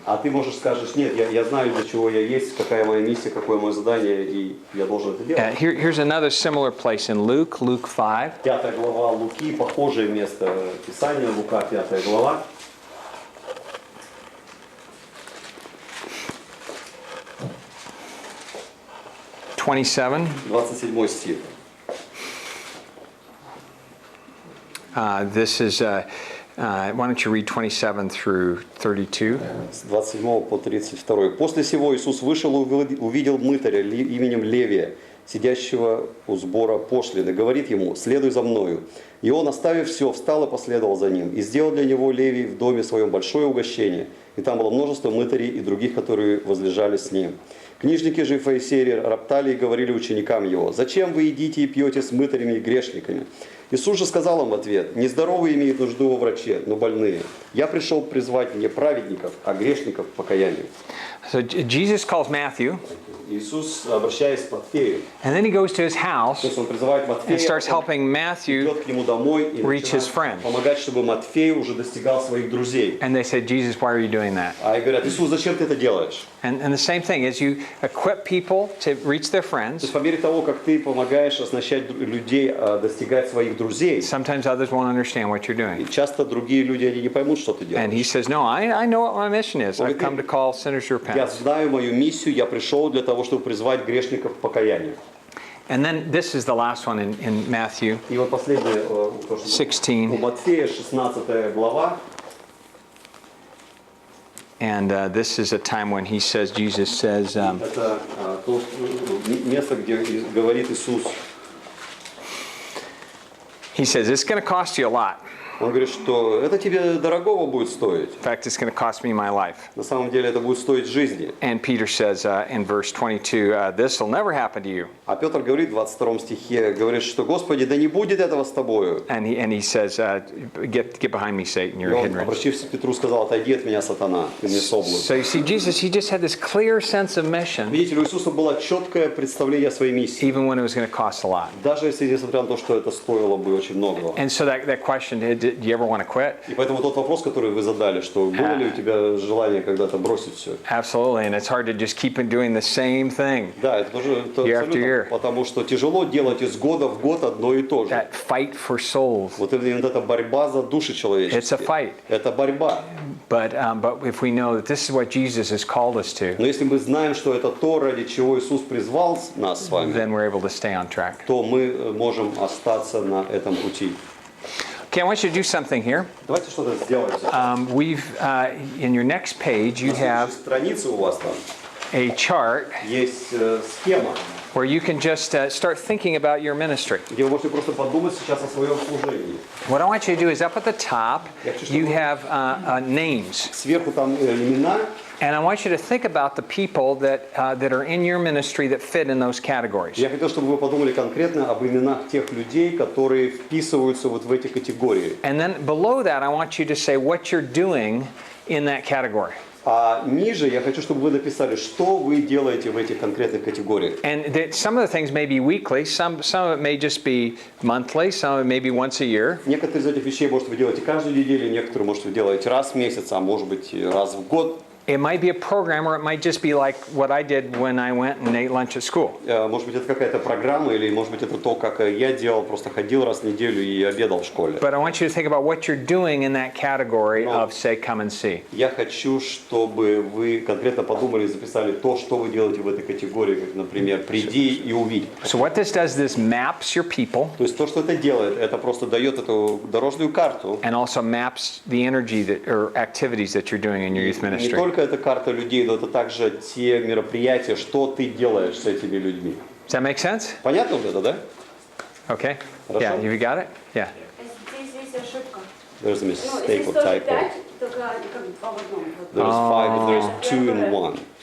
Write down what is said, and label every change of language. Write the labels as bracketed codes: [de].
[ru] А ты можешь скажешь: нет, я знаю, для чего я есть, какая моя миссия, какое мое задание, и я должен это делать. [en] Here's another similar place in Luke 5. [ru] 5 глава Луки, похожее место Писания, Лука, 5 глава. 27 стих. [en] This is, why don't you read 27 through 32? [ru] С 27 по 32. «После сего Иисус вышел и увидел мытаря именем Левия, сидящего у сбора пошлины. Говорит ему: следуй за мною. И он, оставив все, встал и последовал за ним. И сделал для него Левий в доме своем большое угощение. И там было множество мытарей и других, которые возлежали с ним. Книжники же и фарисеи роптали и говорили ученикам его: зачем вы едите и пьете с мытарями и грешниками? Иисус же сказал им в ответ: нездоровые имеют нужду во враче, но больные. Я пришел призвать не праведников, а грешников к покаянию». [en] So Jesus calls Matthew, [ru] Иисус, обращаясь к Матфею, [en] and then he goes to his house [ru] то есть он призывает Матфея, [en] and starts helping Matthew [ru] идет к нему домой и [en] reach his [ru] начинает [en] friends. [ru] помогать, чтобы Матфей уже достигал своих друзей. [en] And they said, Jesus, why are you doing that? [ru] А и говорят: Иисус, зачем ты это делаешь? [en] And the same thing is you equip people to reach their [ru] То [en] friends. [ru] есть по мере того, как ты помогаешь оснащать людей достигать своих друзей, [en] Sometimes others won't understand what you're [ru] и [en] doing. [ru] часто другие люди, они не поймут, что ты [en] And he [ru] делаешь. [en] says, no, I know what my mission is. I've come to call sinners to [ru] Я [en] repentance. [ru] знаю мою миссию, я пришел для того, чтобы призвать грешников к покаянию. [en] And then this is the last one in Matthew [ru] И вот последнее, то, что [en] 16. [ru] у Матфея, 16 глава. [en] And this is a time when he says, Jesus says, [ru] Это то место, где говорит Иисус. [en] he says, it's going to cost you a lot. [ru] Он говорит, что это тебе дорогого будет стоить. [en] In fact, it's going to cost me my life. [ru] На самом деле это будет стоить жизни. [en] And Peter says in verse 22, this will never happen to you. [ru] А Петр говорит в 22 стихе, говорит, что: Господи, да не будет этого с тобою. [en] And he says, get behind me, Satan, [ru] И [en] you're a [ru] он, [en] hindrance. [ru] обратившись к Петру, сказал: отойди от меня, сатана, ты мне соблазн. [en] So you see, Jesus, he just had this clear sense of mission, [ru] Видите, у Иисуса было четкое представление о своей миссии. [en] even when it was going to cost a lot. [ru] Даже если, несмотря на то, что это стоило бы очень многого. [en] And so that question, did you ever want to quit? [ru] И поэтому тот вопрос, который вы задали, что было ли у тебя желание когда-то бросить все? [en] Absolutely, and it's hard to just keep on doing the same thing. [ru] Да, это тоже [en] Year after [ru] абсолютно, [en] year. [ru] потому что тяжело делать из года в год одно и то же. [en] That fight for souls, [ru] Вот именно эта борьба за души [en] it's a [ru] человеческие. [en] fight. [ru] Это борьба. [en] But if we know that this is what Jesus has called us to, [ru] Но если мы знаем, что это то, ради чего Иисус призвал нас с вами, [en] then we're able to stay on track. [ru] то мы можем остаться на этом пути. [en] Okay, I want you to do something here. [ru] Давайте что-то сделаем. [en] We've in your next page you [ru] На следующей [en] have [ru] странице у вас там [en] a chart [ru] есть схема, [en] where you can just start thinking about your ministry. [ru] где вы можете просто подумать сейчас о своем служении. [en] What I want you to do is up at the top, you have names. [ru] Сверху там имена, [en] And I want you to think about the people that are in your ministry that fit in those categories. [ru] я хотел, чтобы вы подумали конкретно об именах тех людей, которые вписываются вот в эти категории. [en] And then below that, I want you to say what you're doing in that category. [ru] А ниже я хочу, чтобы вы написали, что вы делаете в этих конкретных категориях. [en] And some of the things may be weekly, some of it may just be monthly, some of it may be once a year. [ru] Некоторые из этих вещей, может, вы делаете каждую неделю, некоторые, может, вы делаете раз в месяц, а может быть, раз в год. [en] It might be a program, or it might just be like what I did when I went and ate lunch at school. [ru] Может быть, это какая-то программа, или, может быть, это то, как я делал, просто ходил раз в неделю и обедал в школе. [en] But I want you to think about what you're doing in that category of, say, come and see. [ru] Я хочу, чтобы вы конкретно подумали и записали то, что вы делаете в этой категории, как, например, приди и увидь. [en] So what this does, this maps your people. [ru] То есть то, что это делает, это просто дает эту дорожную карту. [en] And also maps the energy or activities that you're doing in your youth [ru] Не [en] ministry. [ru] только это карта людей, но это также те мероприятия, что ты делаешь с этими людьми. [en] Does that make sense? [ru] Понятно вот это, да? [en] Okay. [ru] Хорошо. [en] Yeah, you got it? Yeah. [ru] Здесь есть ошибка. [en] There's a [ru] Ну, [en] mistake [ru] здесь [en] or [ru] тоже [en] typo. [ru] 5, только как два в одном. Вот. [en] There's 5 and there's 2 in 1.